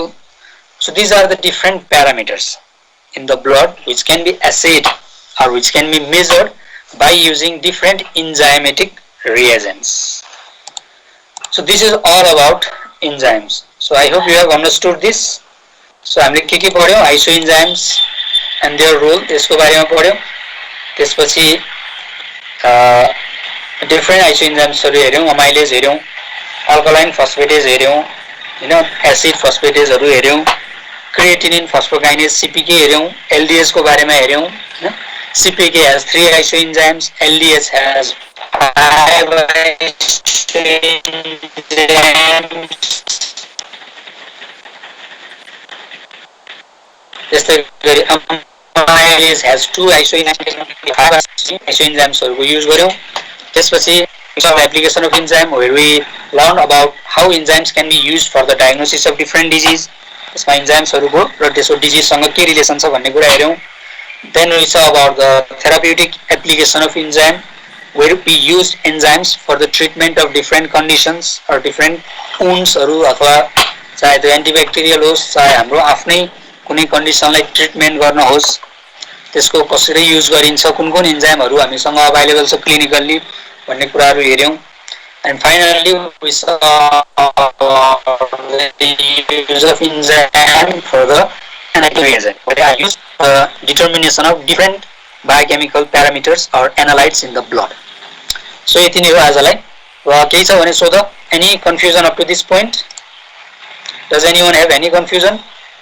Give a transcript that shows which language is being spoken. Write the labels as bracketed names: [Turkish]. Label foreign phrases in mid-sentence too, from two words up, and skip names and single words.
[English] So these are the different parameters in the blood which can be assayed or which can be measured by using different enzymatic reagents. So this is all about enzymes. So I hope you have understood this. [Nepali] So हामीले के पढ्यौ [English] isoenzymes and their role [Nepali] त्यसको बारेमा पढ्यौ त्यसपछि [English] different isoenzymes [Nepali] हेर्यौं amylase हेर्यौं [English] alkaline phosphatase [Nepali] हेर्यौं हैन [English] acid phosphatase [Nepali] हरु हेर्यौं [English] creatinine phosphokinase CPK [Nepali] हेर्यौं LDH को बारेमा हेर्यौं हैन [English] CPK has 3 isoenzymes LDH has 5 isoenzymes [Nepali] त्यस्तै गरी [English] amylase has 2 isoenzymes [Nepali] हरुको युज गर्यौं त्यसपछि [English] some application of enzyme where we learn about how enzymes can be used for the diagnosis of different [Nepali] disease त्यसमा enzymes हरुको र त्यसको डिजिज सँग के रिलेसन छ भन्ने कुरा हेर्यौं [English] then we saw about the therapeutic application of enzyme where we used enzymes for the treatment of different conditions or different wounds [Nepali] अथवा चाहे त्यो एन्टिब्याक्टेरियल होस् चाहे हाम्रो आफ्नै कुनै कन्डिसनलाई ट्रिटमेन्ट गर्न होस् त्यसको कसरी युज गरिन्छ कुन कुन इन्जाइमहरू हामीसँग अभाइलेबल छ क्लिनिकल्ली भन्ने कुराहरू हेर्यौं [English] and finally we saw the use of enzyme for the analytical reason where I used determination of different biochemical parameters or analytes in the blood. [Nepali] So यति नै हो आजलाई र केही छ भने सोध [English] any confusion up to this point? Does anyone have any confusion?